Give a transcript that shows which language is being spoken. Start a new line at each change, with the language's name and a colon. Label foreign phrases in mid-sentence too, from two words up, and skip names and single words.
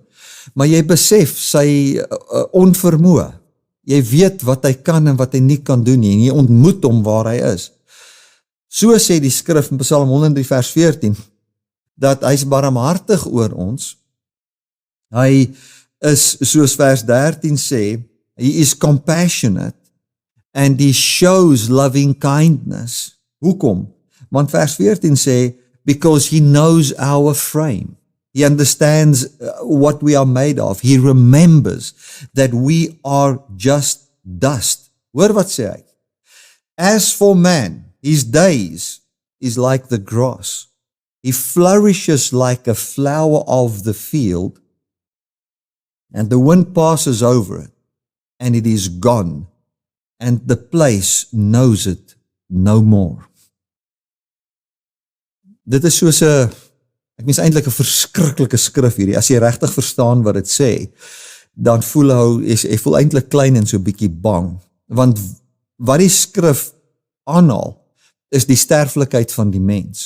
Afrikaans: Maar jy besef sy onvermoë. Jy weet wat hy kan en wat hy nie kan doen nie, en jy ontmoet hom waar hy is. So sê die skrif in Psalm 103 vers 14, dat hy is barmhartig oor ons. Hy is, soos vers 13 sê,
English: he is compassionate, and he shows loving kindness.
Afrikaans: Hoekom? Want vers 14 sê,
English: because he knows our frame. He understands what we are made of. He remembers that we are just dust.
Afrikaans: Hoor wat sê hy?
English: As for man, his days is like the grass. He flourishes like a flower of the field, and the wind passes over it, and it is gone, and the place knows it no more.
Afrikaans: Dit is soos ek mens eintlik 'n verskriklike skrif hierdie. As jy regtig verstaan wat dit sê, dan voel jy voel eintlik klein en so 'n bietjie bang. Want wat die skrif aanhaal, is die sterflikheid van die mens.